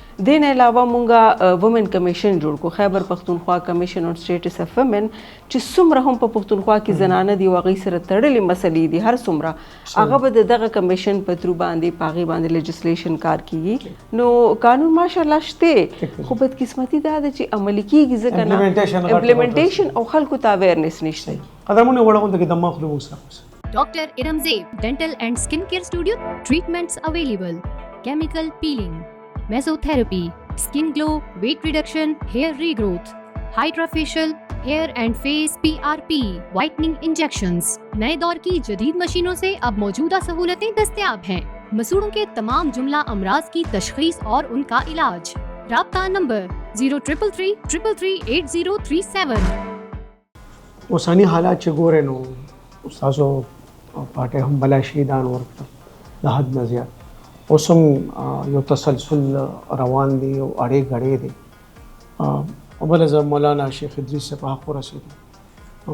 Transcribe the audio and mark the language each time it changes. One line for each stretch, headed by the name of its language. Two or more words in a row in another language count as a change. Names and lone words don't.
Pashto: دې نه علاوه موږ
English: وومن کمیشن
Pashto: جوړ کړو، خیبر پښتونخوا کمیشن آن سټیټس اف ومن، چې څومره هم په پښتونخوا کې زنانه دي او هغوی سره تړلې مسلې دي هر څومره، هغه به د دغه کمیشن په ترو باندې په هغې باندې لیجسلیشن کار کیږي. نو قانون ماشاءالله شته، خو بدقسمتي دا ده چې عملي کیږي ځکه نه امپلیمنټیشن او خلکو ته اویرنس نشته. قدرمنو وړاندې کې د مخلوق سره
English: Dr. Iramzeeb Dental and Skincare Studio. Treatments available: chemical peeling, mesotherapy, skin glow, weight reduction, hair regrowth, hydrofacial, hair and face PRP, whitening injections.
Urdu: نئے دور کی جدید مشینوں سے اب موجودہ سہولتیں دستیاب ہیں. مسوڑوں کے تمام جملہ امراض کی تشخیص اور ان کا علاج. رابطہ نمبر 0333 333 8037.
Pashto: اوساني حالات چې ګورئ نو ستاسو پارټۍ هم بلا شهیدان ورکړل د حد نه زیات. اوس هم یو تسلسل روان دی او اړې غړې دی. بله زه مولانا شیخ ادریس صاحب په حق ورسېدم.